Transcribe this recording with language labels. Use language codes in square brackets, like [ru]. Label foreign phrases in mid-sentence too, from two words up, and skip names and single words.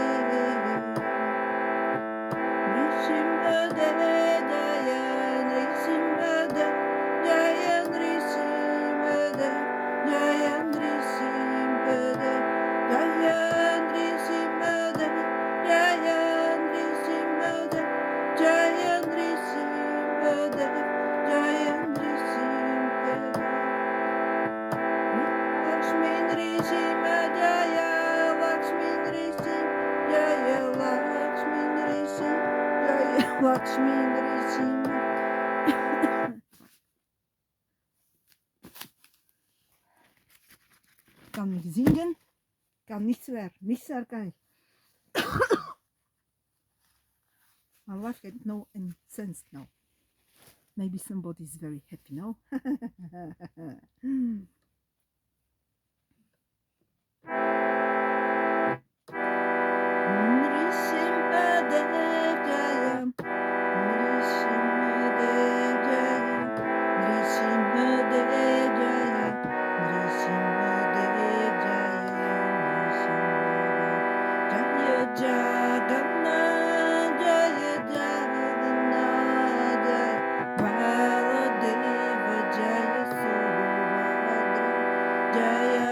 [sa] Nrisimhade Jaya Nrisimhade Jaya Nrisimhade Jaya Nrisimhade Jaya Nrisimhade Jaya Nrisimhade Jaya Nrisimhade Jaya Nrisimhade Lakshmi Nrisimha Jaya Lakshmi Nrisimha Jaya Lakshmi Nrisimha Jaya Lakshmi Nrisimha [nl] Kan niet zingen, kan niets meer kan. [en] My life had no any sense now. Maybe somebody's very happy now. [sa] Nrisimhadev Jaya Nrisimhadev Jaya Nrisimhadev Jaya Nrisimhadev Jaya Nrisimhadev Jaya Jagannath Jaya Jagannath Jaya Baladeva Jaya Subhadra Jaya